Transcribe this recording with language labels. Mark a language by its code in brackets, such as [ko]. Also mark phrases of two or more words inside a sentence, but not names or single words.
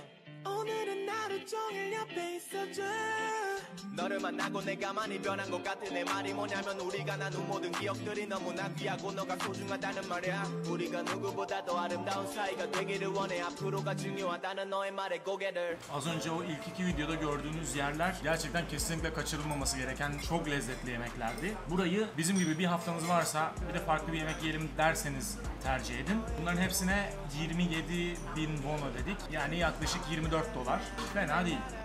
[ko] 오늘은 하루 종일 옆에 있어줘 너를 만나고 내가 많이 변한 것 같아 내 말이 뭐냐면 우리가 나눈 모든 기억들이 너무나 귀하고 너가 소중하다는 말이야 우리가 누구보다도 아름다운 사이가 되기를 원해 앞으로가 중요하다는 너의 말에 고개를 [tr] Az önce o ilk iki videoda gördüğünüz yerler gerçekten kesinlikle kaçırılmaması gereken çok lezzetli yemeklerdi. Burayı bizim gibi bir haftanız varsa bir de farklı bir yemek yiyelim derseniz tercih edin. Bunların hepsine 27.000 won ödedik. Yani yaklaşık 24 dolar. Fena değil.